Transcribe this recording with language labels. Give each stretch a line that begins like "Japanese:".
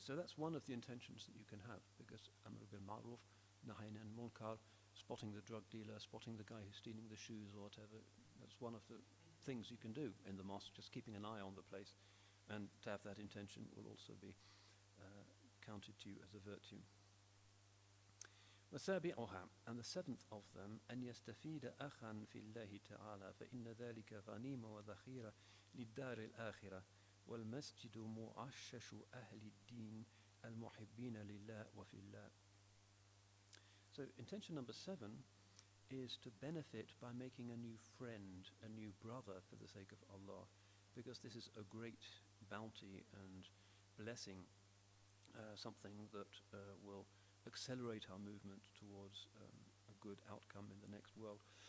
English: So that's one of the intentions that you can have, because amr bil ma'ruf, nahy anil munkar, spotting the drug dealer, spotting the guy who's stealing the shoes or whatever, that's one of the things you can do in the mosque, just keeping an eye on the place. And to have that intention will also be counted to you as a virtue.
Arabic: وسابعها,
English: and the seventh of them,
Arabic: أن يستفيد أخا في الله تعالى فإن ذلك غنيمة وذخيرة للدار الآخرة والمسجد معشش أهل الدين المحبين لله وفي الله.
English: So intention number 7 is to benefit by making a new friend, a new brother for the sake of Allah, because this is a great bounty and blessing, something that will accelerate our movement towards a good outcome in the next world.